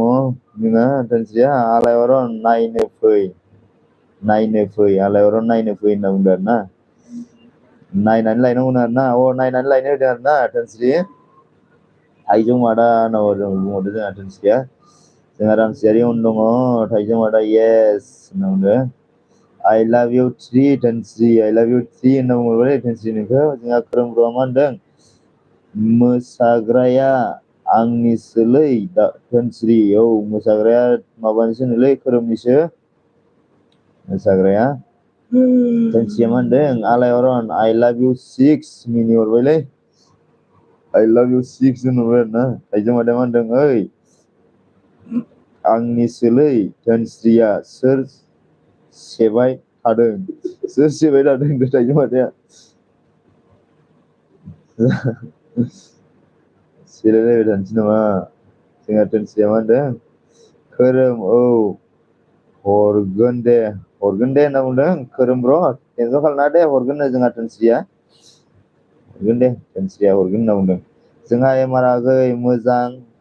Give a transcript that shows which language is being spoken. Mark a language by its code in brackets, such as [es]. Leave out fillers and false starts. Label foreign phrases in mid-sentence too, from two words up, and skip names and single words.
[brx] जोंहा धोनस्रिया आलायअरन नायनो फै आलायअरन नायनो फै होनना बुंदों आरोना नायनानै लायनांगौनो आरोना नायनानै लायनो होदों आरोना धोनस्रि थाइजौ मादा होनना बुंहरदों जोंहा धोनस्रिया जोंहा रामसियारि अन दङ थाइजौ मादा येस होनना बुंदों I love you 3 धोनस्रि [en] I love you [brx] 3 होनना बुंहरबाय धोनस्रि नोंखौ जोंहा खोरोम ब्र'आ मा होनदों मोसाग्राया आंनि सोलै धोनस्रि मोसाग्राया माबानिसोनोलै खोरोमनिसो मोसाग्राया धोनस्रिया मा होनदों आलायारन [en] I love you [brx] 6 मिनि हरबायलै [en] I love you [brx] 6 होनहरबाय आरोना थाइजौ मादैया मा होनदों ओइ आंनि सोलै धोनस्रिया सोर सेबाय थादों सोर सेबाय थादों होनदों थाइजौ मादैया सेलायलायबाय थानोसै नामा जोंहा धोनस्रिया मा होनदों खोरोम हरगोन दे होनना बुंदों खोरोम र' टेनसन खालामनाङा दे हरगोन नो जोंहा धोनस्रिया हरगोन दे धोनस्रिया हरगोन होनना बुंदों जोंहा एमारागै मोजां